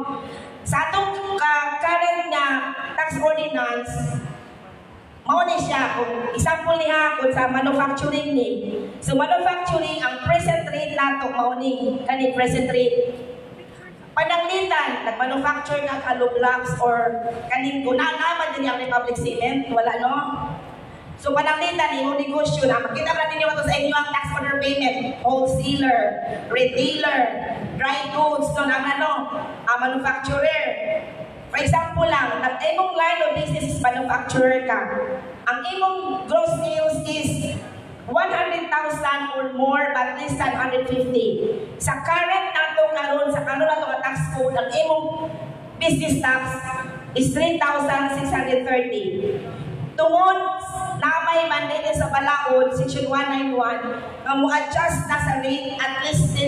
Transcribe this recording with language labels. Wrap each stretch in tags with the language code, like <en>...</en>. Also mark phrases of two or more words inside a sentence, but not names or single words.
<ceb>Sa atong current nga</ceb> <en>tax ordinance</en> <ceb>mao ni siya, kung example niya kung sa manufacturing ni. So manufacturing, ang</ceb> <en>present rate</en> <ceb>nato mao ni kani</ceb> <en>present rate.</en> <ceb>Pananglitan, nag-manufacture nga kaluglaps or kaning gunanaman din ang Republic Cement, wala, no? So pananglitan,</ceb> <tl>yung negosyo na, makita ba ninyo ito sa inyo</tl> <ceb>ang</ceb> <en>tax order payment, wholesaler, retailer, dry goods,</en> <ceb>so ang manufacturer.</ceb> <en>For example</en> <ceb>lang, ang imong</ceb> <en>line of business is manufacturer</en> <ceb>ka. Ang imong</ceb> <en>gross sales is 100,000 or more but less than 150.</en> <ceb>Sa current nato karon sa karon nato nga</ceb> <en>tax code,</en> <ceb>ang imong</ceb> <en>business tax is 3,630.</en> <ceb>Tungod na may mandate sa balaod, Section 191, nga mo-adjust na sa rate</ceb> <en>at least 10%.</en>